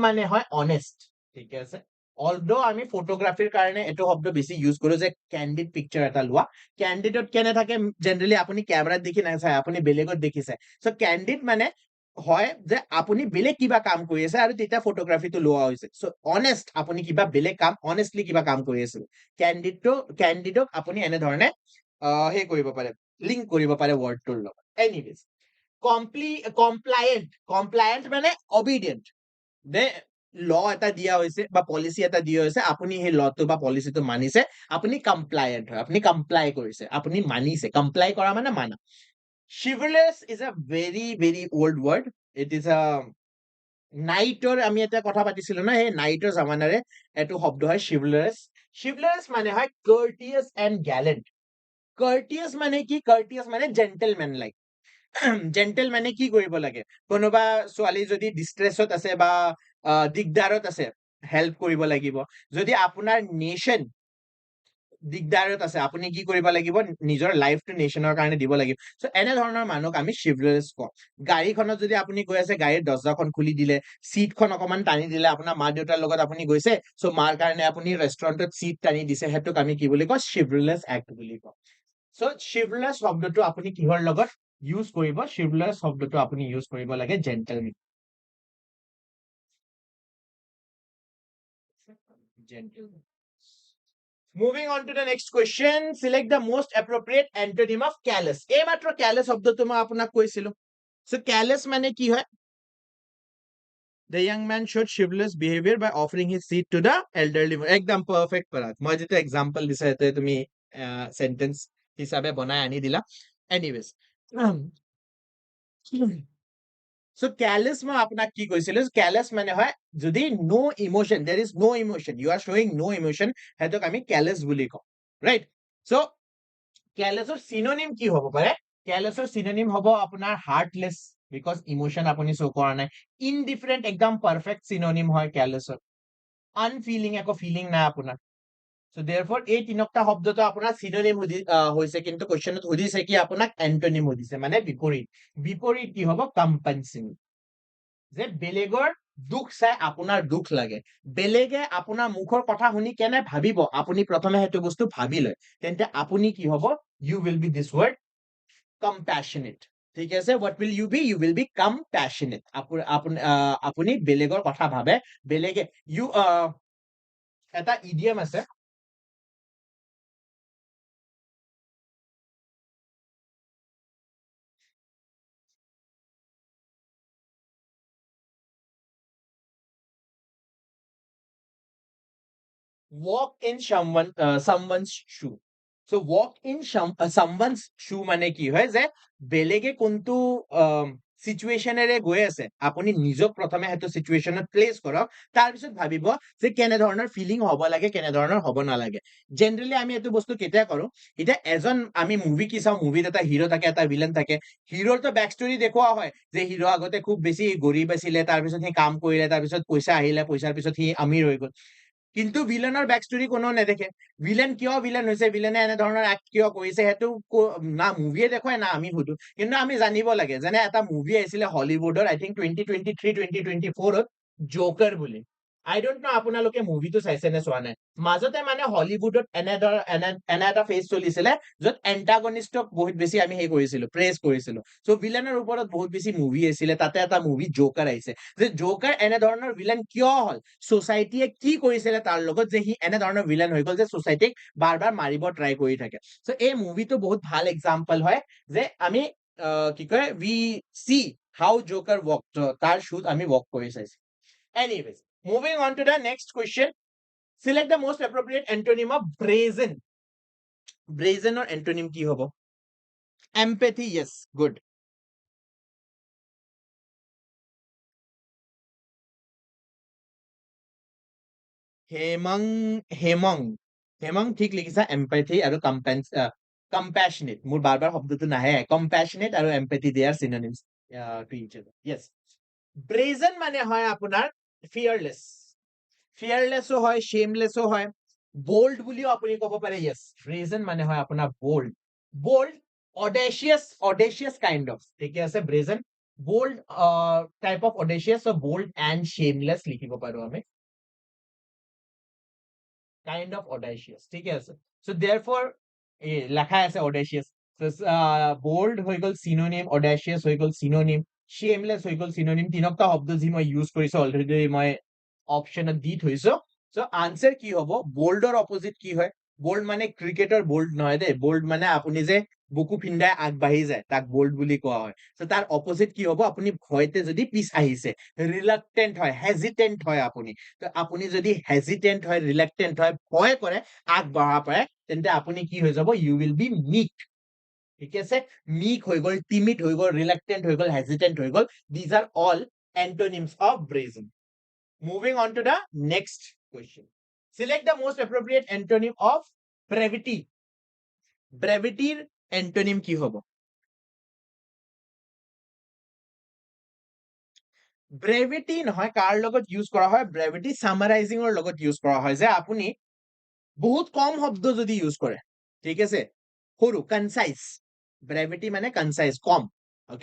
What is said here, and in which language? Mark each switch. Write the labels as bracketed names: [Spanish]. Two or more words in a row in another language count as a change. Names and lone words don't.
[Assamese] ক্যান্ডিড মানে হয় অনেষ্ট। ঠিক আছে? অলদো আমি ফটোগ্ৰাফিৰ কাৰণে এইটো শব্দ বেছি ইউজ কৰো যে [English] candid picture [Assamese] এটা লোৱা ক্যান্ডিডত কেনে থাকে জেনাৰেলি আপুনি কেমেৰাত দেখি নাচায় আপুনি বেলেগত দেখিছে সো ক্যান্ডিড মানে হয় যে আপুনি বেলেগ কিবা কাম কৰি আছে আৰু তেতিয়া ফটোগ্ৰাফিটো লোৱা হৈছে সো অনেষ্ট আপুনি কিবা বেলেগ কাম অনেষ্টলি কিবা কাম কৰি আছে ক্যান্ডিডক আপুনি এনে ধৰণে হে কৰিব পাৰে লিংক কৰিব পাৰে ৱৰ্ডটোৰ লগত এনিৱেজ কমপ্লায়েন্ট মানে অবিডিয়েন্ট [English] the law [Assamese] এটা দিয়া হৈছে বা পলিচি এটা দিয়া হৈছে আপুনি সেই লটো বা পলিচিটো মানিছে আপুনি কমপ্লায়েন্ট হয় আপুনি কমপ্লাই কৰিছে আপুনি মানিছে কমপ্লাই কৰা মানে মানা [English] chivalrous is a very very old word it is a [Assamese] নাইটৰ আমি এটা কথা পাতিছিলো না সেই নাইটৰ জামানাৰে এইটো শব্দ হয় chivalrous মানে হয় [English] courteous and gallant courteous [Assamese] মানে কি courteous মানে [English] gentleman like [Assamese] জেন্টেল মানে কি কৰিব লাগে কোনোবা ছোৱালী যদি ডিষ্ট্ৰেছত আছে বা দিগদাৰত আছে হেল্প কৰিব লাগিব যদি আপোনাৰ নেশ্যন দিগদাৰত আছে আপুনি কি কৰিব লাগিব নিজৰ লাইফটো নেশ্যনৰ কাৰণে দিব লাগিব সো এনে ধৰণৰ মানুহক আমি chivalrous কওঁ গাড়ীখনত যদি আপুনি গৈ আছে গাড়ীৰ দৰ্জাখন খুলি দিলে সিটখন অকমান টানি দিলে আপোনাৰ মা দেউতাৰ লগত আপুনি গৈছে সো মাৰ কাৰণে আপুনি ৰেষ্টুৰেণ্টত সিট টানি দিছে সেইটোক আমি কি বুলি কওঁ [English] chivalrous act [Assamese] বুলি কওঁ সো chivalrous শব্দটো আপুনি কিহৰ লগত ইউজ কৰিব chivalrous শব্দটো আপুনি ইউজ কৰিব লাগে [English] gentleman Moving on to the next question, select the most appropriate antonym of callous. [Assamese] এই মাত্ৰ callous শব্দটো মই আপোনাক কৈছিলো so callous মানে কি হয় [English] the young man showed chivalrous behavior by offering his seat to the elderly [Assamese] একদম perfect পৰাগ মই যেটো example দিছা এতে তুমি sentence হিচাপে বনাই আনি দিলা [English] anyways so [Assamese] callous মই আপোনাক কি কৈছিলো callous মানে হয় যদি [English] no emotion there is no emotion you are showing no emotion [Assamese] হেতক আমি callous বুলি কওঁ [English] right so callous [Assamese] ৰ synonym কি হ'ব পাৰে callous ৰ synonym হ'ব আপোনাৰ heartless [English] because emotion [Assamese] আপুনি show কৰা নাই indifferent একদম [English] perfect synonym [Assamese] হয় callous ৰ unfeeling একো feeling নাই আপোনাৰ [English] so therefore [Assamese] এই তিনটা শব্দটো আপোনাৰ synonym হৈছে কিন্তু কোৱেশ্চনত সুধিছে কি আপোনাক antonym সুধিছে মানে বিপৰীত কি হ'ব compensatory যে বেলেগৰ দুখ চাই আপোনাৰ দুখ লাগে বেলেগে আপোনাৰ মুখৰ কথা শুনি কেনে ভাবিব আপুনি প্ৰথমে সেইটো বস্তু ভাবি লয় তেন্তে আপুনি কি হ'ব [English] you will be this word compassionate [Assamese] ঠিক আছে [English] what will you will be compassionate [Assamese] আপুনি বেলেগৰ কথা ভাবে বেলেগে you এটা idiom আছে [English] walk in someone's shoe so walk in someone's shoe [Assamese] মানে কি হয় যে বেলেগে কোনটো সিচুৱেচনেৰে গৈ আছে আপুনি নিজক প্ৰথমে হেতু সিচুৱেচনত প্লেস কৰক তাৰ পিছত ভাবিব যে কেনে ধৰণৰ ফিলিং হ'ব লাগে কেনে ধৰণৰ হ'ব নালাগে জেনাৰেলি আমি এটো বস্তু কেতিয়া কৰো এটা এজন আমি মুভি কি চাও মুভিত এটা হিৰো থাকে এটা ভিলেন থাকে হিৰোৰ তো [English] back story [Assamese] দেখুৱা হয় যে হিৰো আগতে খুব বেছি গৰীব আছিলে তাৰ পিছত সি কাম কৰিলে তাৰ পিছত পইচা আহিলে পইচাৰ পিছত সি আমিৰ হৈ গ'ল কিন্তু ভিলেনৰ [English] back story [Assamese] কোনো নেদেখে ভিলেন কিয় ভিলেন হৈছে ভিলেনে এনে ধৰণৰ এক্ট কিয় কৰিছে হেতু না মুভিয়ে দেখুৱাই না আমি সুধো কিন্তু আমি জানিব লাগে যেনে এটা মুভি আহিছিলে হলিউডৰ [English] I think [Assamese] 2023 2024 জোকাৰ বুলি [English] I don't know [Assamese] আপোনালোকে মুভিটো চাইছে নে চোৱা নাই মাজতে মানে হলিউডত এনে এটা ফেজ চলিছিলে য'ত এন্টাগনিষ্টক বহুত বেছি আমি সেই কৰিছিলো প্ৰেজ কৰিছিলো সো ভিলেনৰ ওপৰত বহুত বেছি মুভি আছিলে তাতে এটা মুভি জোকাৰ আহিছে যে জোকাৰ এনে ধৰণৰ ভিলেন কিয় হল সোসাইটিয়ে কি কৰিছিলে তাৰ লগত যে সি এনে ধৰণৰ ভিলেন হৈ গল যে সোসাইটিক বাৰ বাৰ মাৰিব ট্ৰাই কৰি থাকে সো এই মুভিটো বহুত ভাল এক্সাম্পল হয় যে আমি কি কয় [English] we see how Joker work [Assamese] তাৰ শুট আমি ৱৰ্ক কৰি চাইছো এনিৱেজ [English] moving on to the next question select the most appropriate antonym of brazen brazen or antonym [Assamese] কি হ'ব [English] empathy yes good [Assamese] হেমং ঠিক লিখিছা empathy আৰু compassionate মোৰ বাৰ বাৰ শব্দটো নাহে compassionate আৰু [English] empathy they are synonyms to each other yes brazen [Assamese] মানে হয় আপোনাৰ fearless হয় shameless হয় bold বুলিও আপুনি ক'ব পাৰে [English] yes brazen [Assamese] মানে হয় আপোনাৰ [English] bold audacious kind of [Assamese] ঠিক আছে [English] brazen bold type of audacious so bold and shameless [Assamese] লিখিব পাৰো আমি [English] kind of audacious, [Assamese] ঠিক আছে? [English] So therefore [Assamese] লেখা আছে audacious, so bold হৈ গল synonym, audacious হৈ গল synonym, shameless হৈ গল synonym, তিনটা শব্দ যি মই ইউজ কৰিছো অলৰেডি মই অপচনত দি থৈছো। [English] so answer [Assamese] কি হ'ব? boldৰ opposite কি হয়? bold মানে ক্ৰিকেটৰ bold নহয় দেই, bold মানে আপুনি যে বুকু ফিন্দাই আগবাঢ়ি যায় তাক bold বুলি কোৱা হয়। so তাৰ opposite কি হ'ব? আপুনি ভয়তে যদি পিছ আহিছে, reluctant হয়, hesitant হয় আপুনি, তো আপুনি যদি hesitant হয়, reluctant হয়, ভয় কৰে আগবঢ়া পাৰে, তেন্তে আপুনি কি হৈ যাব? [English] you will be meek, [Assamese] ঠিক আছে? meek হৈ গল, timid হৈ গল, reluctant হৈ গল, hesitant হৈ গল, [English] these are all antonyms of brazen. Moving on to the next question. Select the most appropriate antonym of brevity. [Assamese] Brevityৰ antonym কি হ'ব? brevity নহয়, কাৰ লগত ইউজ কৰা হয়? [English] brevity summarizing [Assamese] ৰ লগত ইউজ কৰা হয়, যে আপুনি বহুত কম শব্দ যদি ইউজ কৰে, ঠিক আছে, সৰু concise, brevity মানে concise, কম, okay?